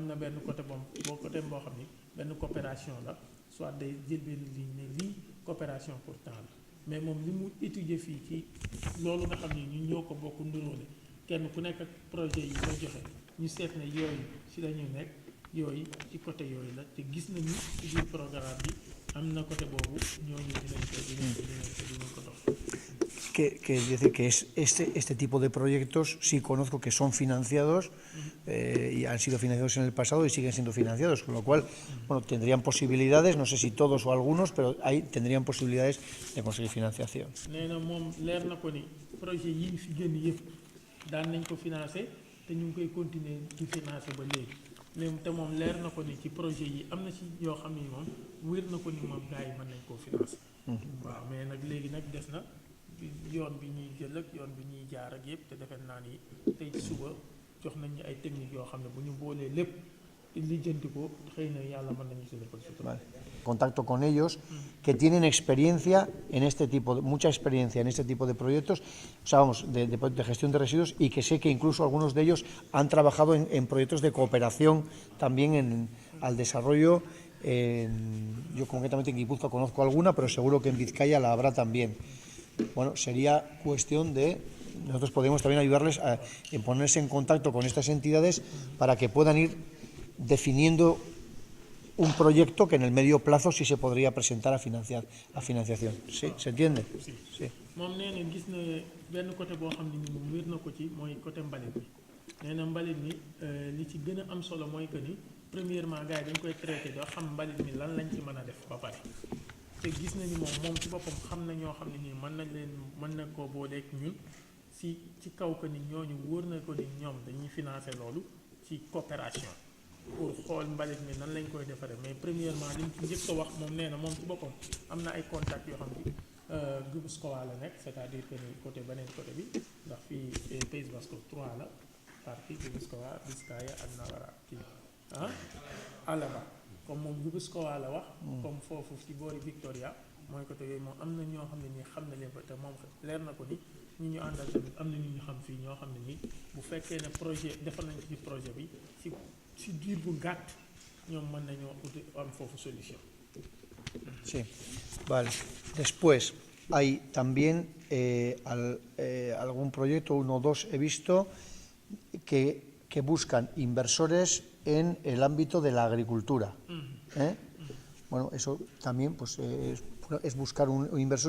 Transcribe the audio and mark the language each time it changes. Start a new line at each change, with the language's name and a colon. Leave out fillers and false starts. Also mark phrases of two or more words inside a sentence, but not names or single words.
Wolof: na benn côté boo xam ni benn coopération la soit day jël benn ligne ne lii
French: coopération pour temps
Wolof: la mais moom li mu étudier fii ci loolu nga xam ni ñun ñoo ko bokk nduróole kenn ku nekk ak projet yi nga joxe ñu seet ne yooyu ci la ñu nekk yooyu ci côté yooyu la te gis nañu ci biir programme bi am na côté boobu ñooñu dinañ ko dox.
Spanish: Que decir que este tipo de proyectos sí conozco que son financiados y han sido financiados en el pasado y siguen siendo financiados, con lo cual, bueno, tendrían posibilidades, no sé si todos o algunos, pero ahí tendrían posibilidades de conseguir financiación.
Wolof: Nee na moom leer na ko ni projet yi fi génn yëpp daan nañ ko financé te ñu ngi koy continuer di financé ba léegi léegi te moom leer na ko ni ci projet yi am na ci yoo xam ni moom wér na ko ni moom gars yi mën nañ koo financé. waaw mais nag léegi nag des na yoon bi ñuy jël ak yoon bi ñuy jaar ak yëpp te defe naa ni tey suba jox nañ ñu ay techniques yoo xam ne bu ñu boolee lépp lijjanti ko xëy na yàlla mën nañu si defal sutura.
Spanish: Contacto con ellos que tienen experiencia en este tipo, mucha experiencia en este tipo de proyectos, o sea, vamos, de gestión de residuos, y que sé que incluso algunos de ellos han trabajado en proyectos de cooperación también al desarrollo. Yo concretamente en Guipúzcoa conozco alguna, pero seguro que en Vizcaya la habrá también. Bueno, sería cuestión de, nosotros podemos también ayudarles en ponerse en contacto con estas entidades para que puedan ir definiendo un proyecto que en el medio plazo sí se podría presentar a financiación. ¿Sí? ¿Se entiende? Sí. Sí.
Wolof: moom nee na gis na benn côté boo xam ne ni moom wér na ko ci mooy côté mbalit mi nee na mbalit mi li ci gën a am solo mooy que ni premièrement gars yi dañ koy traité doo xam mbalit mi lan lañ ci mën a def ba pare te gis na ni moom ci boppam xam na ñoo xam ne nii mën na koo booleeg ñun ci kaw que ni ñooñu wóor na ko ni ñoom dañuy financer loolu ci
French: coopération pour
Wolof: xool mbalit mi nan lañ koy defaree mais premièrement li mu ci njëkk a wax moom nee na moom ci boppam am na ay contacts yoo xam ni Guipuscoa la nekk
French: c'est-à-dire que
Wolof: ni côté beneen côté bi ndax fii Pays Basque 3 la partie Guipuscoa Vizcaya ak Navarra kii Álava comme moom Guipuscoa la wax comme foofu ci boori Victoria mooy côté yooyu moom am na ñoo xam ne nii xam na leen fa te moom leer na ko ni ñi ñu àndal tamit am na ñu xam fii ñoo xam ne nii bu fekkee ne projet defal nañ ci projet bi ci diir bu gàtt ñoom mën nañoo uti am foofu solution.
Spanish: Sí, vale. Después hay también algún proyecto, uno o dos he visto, que buscan inversores en el ámbito de la agricultura. Bueno, eso también pues es buscar un inversor.